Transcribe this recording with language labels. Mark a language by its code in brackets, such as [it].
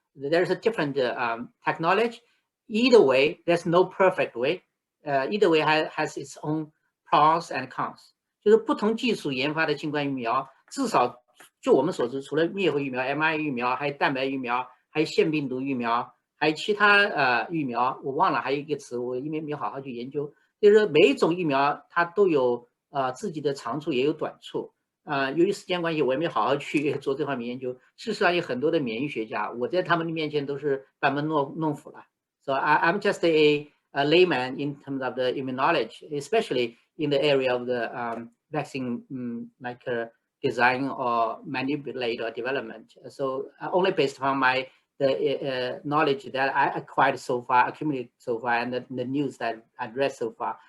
[en] There's a different technology. Either way, there's no perfect way. Either way has its own pros and cons. [zh] 就是不同技术研发的新冠疫苗，至少就我们所知，除了灭活疫苗、mRNA 疫苗，还有蛋白疫苗，还有腺病毒疫苗，还有其他疫苗，我忘了还有一个词，我因为没有好好去研究。就是说每一种疫苗它都有自己的长处，也有短处。由于时间关系，我也没好好去做这方面研究。事实上，有很多的免疫学家，我在他们的面前都是班门弄斧了。 [en] So I'm just a layman in terms of the immunology, especially in the area of the vaccine design or manipulate or development. So only based on the knowledge that I acquired so far, accumulated so far, and the news that I read so far.